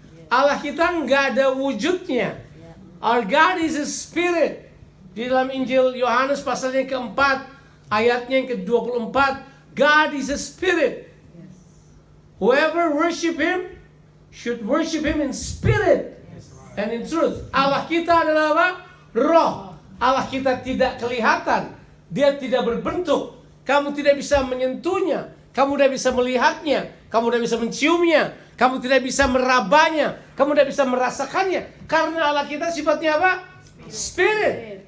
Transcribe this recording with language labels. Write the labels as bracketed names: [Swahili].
[Indonesian] Allah kita nggak ada wujudnya. [English] Our God is a spirit. [Indonesian] Di dalam Injil Yohanes pasalnya keempat, ayatnya yang ke-24, [English] God is a spirit. Whoever worship Him should worship Him in spirit and in truth. [Indonesian] Allah kita adalah apa? Roh. Allah kita tidak kelihatan. Dia tidak berbentuk. Kamu tidak bisa menyentuhnya. Kamu tidak bisa melihatnya. Kamu tidak bisa menciumnya. Kamu tidak bisa merabanya. Kamu tidak bisa merasakannya. Karena Allah kita sifatnya apa? Spirit.